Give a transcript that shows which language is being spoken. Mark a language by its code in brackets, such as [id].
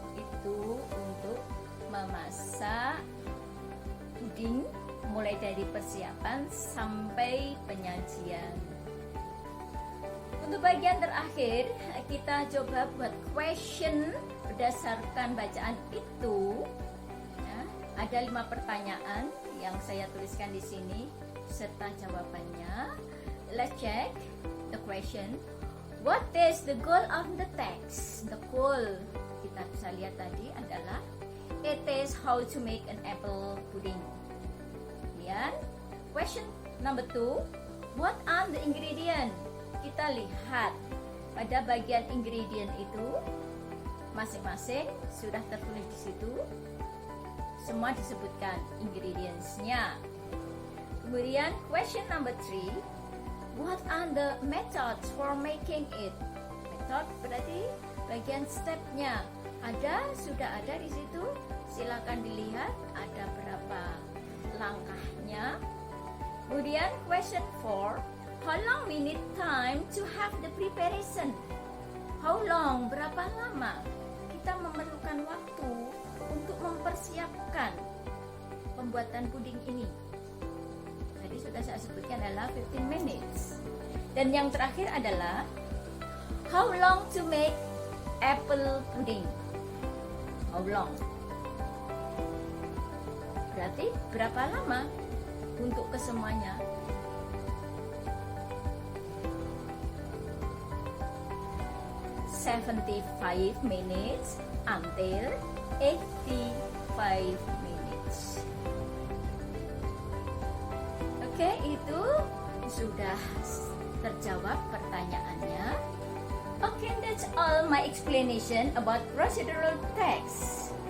[id] Itu untuk memasak puding mulai dari persiapan sampai penyajian. Untuk bagian terakhir, kita coba buat question berdasarkan bacaan itu. Ya, ada 5 pertanyaan yang saya tuliskan di sini serta jawabannya. [en] Let's check the question. What is the goal of the text? The goal [id] kita bisa lihat tadi adalah [en] it is how to make an apple pudding. Kemudian, question number 2, what are the ingredient? [id] Kita lihat pada bagian ingredient itu masing-masing sudah tertulis di situ. Semua disebutkan ingredients-nya. [en] Kemudian, question number 3, what are the methods for making it? [id] Method berarti bagian step-nya. Sudah ada di situ. Silakan dilihat ada berapa langkahnya. [en] Kemudian question 4, how long we need time to have the preparation? How long, [id] berapa lama kita memerlukan waktu untuk mempersiapkan pembuatan puding ini? Tadi sudah saya sebutkan adalah [en] 15 minutes. [id] Dan yang terakhir adalah [en] how long to make apple pudding? How long? [id] Berarti berapa lama untuk kesemuanya? [en] 75 minutes until 85 minutes. [id] Oke, itu sudah terjawab pertanyaannya. [en] Okay, that's all my explanation about procedural text.